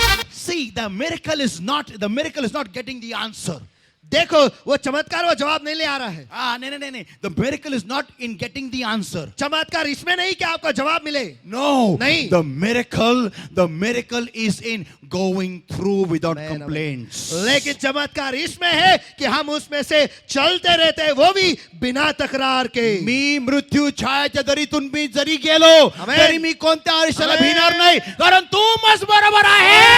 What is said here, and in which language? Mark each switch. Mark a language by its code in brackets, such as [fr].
[en] See, the miracle is not getting the answer. [hi] देखो वो चमत्कार वो जवाब नहीं ले आ रहा है. नहीं. [en] The miracle is not in getting the answer. [hi] चमत्कार इसमें नहीं कि आपको जवाब मिले. [en] No. [hi] नहीं. [en] The miracle is in going through without complaints. [hi] लेकिन चमत्कार इसमें है कि हम उसमें से चलते रहते हैं, वो भी बिना तकरार के. [mr] मी मृत्यू छायाच्या दरीतून मी जरी गेलो [en] Amen. [mr] तरी मी कोणत्या आयुष्याला [en] Amen. [mr] भिणार नाही, कारण तू मस्त बरोबर आहे.